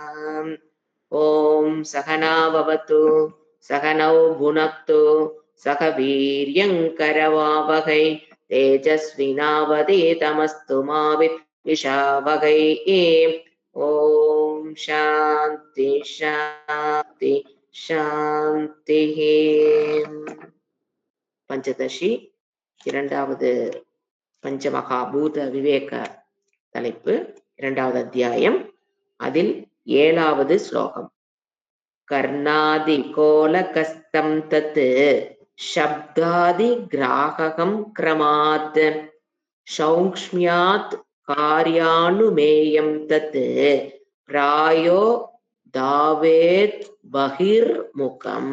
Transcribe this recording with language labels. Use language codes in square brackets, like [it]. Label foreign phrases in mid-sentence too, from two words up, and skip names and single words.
[sa] ॐ सहना भवतु सहनौ भुनक्तु सह वीर्यङ्करवावहै तेजस्विनावधीतमस्तु मा विद्विषावहै। ॐ शान्ति शान्ति शान्तिः. [ta] பஞ்சதசி இரண்டாவது பஞ்சமகாபூத விவேக தலைப்பு, இரண்டாவது அத்தியாயம். அதில் 7வது ஸ்லோகம். [sa] कर्णादि गोलकस्थं तत् शब्दादि ग्राहकं क्रमात् सौक्ष्म्यात् कार्यानुमेयं तत् प्रायो धावेद् बहिर्मुखम्.